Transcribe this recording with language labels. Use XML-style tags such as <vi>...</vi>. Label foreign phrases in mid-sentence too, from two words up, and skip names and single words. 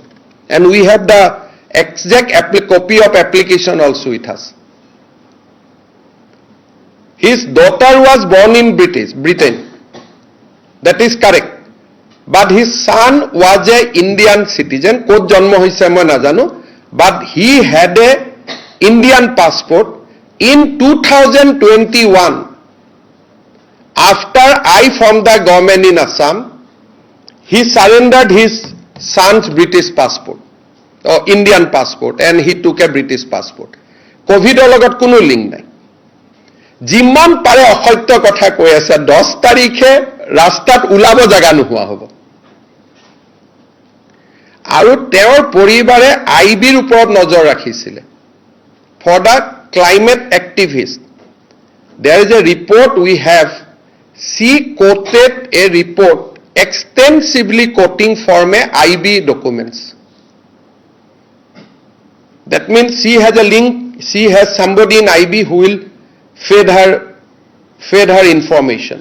<en>And we have the exact copy of application also with us. His daughter was born in Britain. That is correct. But his son was a Indian citizen.</en> <as>কত জন্ম হৈছে মই নাজানো.</as> <en>But he had a Indian passport. In 2021, after I formed the government in Assam, he surrendered his son's British passport, or Indian passport, and he took a British passport.</en> <as>COVID logot kono link nai. যিমান পাৰে অসত্য কথা কৈ আছে 10 তাৰিখে ৰাস্তাত উলাব জাগা নোহোৱা হ'ব আৰু তেওঁৰ পৰিবাৰে আইবিৰ ওপৰত নজৰ ৰাখিছিল</as> <en>for the climate activist there is a report we have she quoted a report extensively quoting from a IB documents that means she has a link she has somebody in IB who will fed her information.</en>